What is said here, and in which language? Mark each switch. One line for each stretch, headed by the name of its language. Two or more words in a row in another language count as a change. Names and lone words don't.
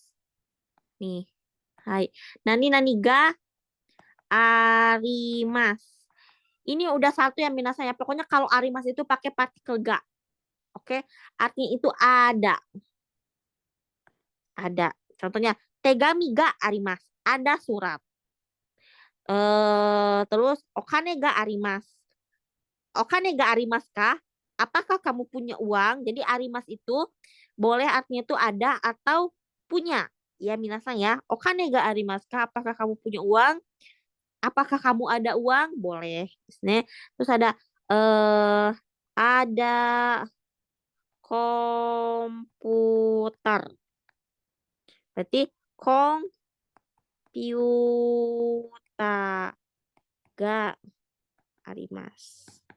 Indonesian: Nih.
Japanese: はい。何があります.
Indonesian: Ini udah satu yang minasang ya. Pokoknya kalau arimasu itu pakai partikel ga. Oke, artinya itu ada. Ada. Contohnya,
Japanese: 手紙があります.
Indonesian: Ada surat. Terus,
Japanese: お金があります. お金がありますか?
Indonesian: Apakah kamu punya uang? Jadi arimasu itu boleh artinya itu ada atau punya. Ya, minasang ya.
Japanese: お金がありますか?
Indonesian: Apakah kamu punya uang? Apakah kamu ada uang? Boleh. Terus ada komputer. Berarti
Japanese: コンピューターがあります.